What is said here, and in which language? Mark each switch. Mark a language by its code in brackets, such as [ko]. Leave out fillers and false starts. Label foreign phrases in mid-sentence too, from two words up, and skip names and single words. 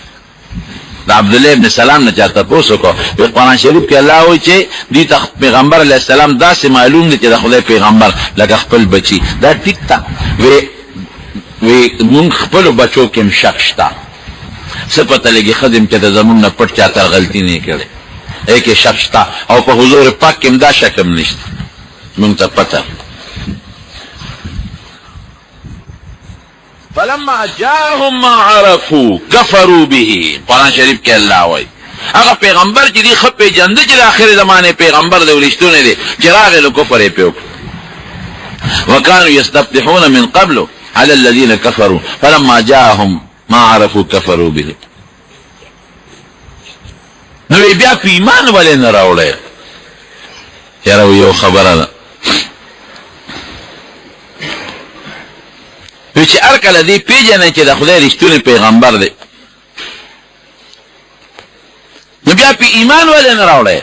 [ps] د عبدالله ابن سلام نه چا تپوس وکړو، په قرآن شریف کې الله وایي چې دوی ته پیغمبر [ar] علیه السلام [ps] داسې معلوم دي چې د خدای پیغمبر لکه خپل بچي. دا ټیک ته وی مونږ خپلو بچو کې هم شک شته، څه پته لګي ښه چې د زمونږ نه پټ چاته غلطي نه یې کړې، هغې کې شک شته. او په حضور پاک کې هم دا شک هم نشته، مونږ ته پته. [ar] فلما جاءهم ما عرفوا كفروا به، [ps] قرآن شریف کې الله وایي هغه پیغمبر چې دی ښه پېژنده چې د آخر زمانې پیغمبر دی او رښتونی دی، چې راغی نو کفر یې پرې وکړو. [ar] وكانوا يستفتحون من قبل على الذين كفروا فلما جاءهم ما عرفوا كفروا به. [ps] نو بیا په ایمان ولې نه راوړی؟ یاره یو خبره ده چې هر کله دی پیژنې چې د خدای رښتونی پیغمبر دی، نو بیا په ایمان ولې نه راوړی؟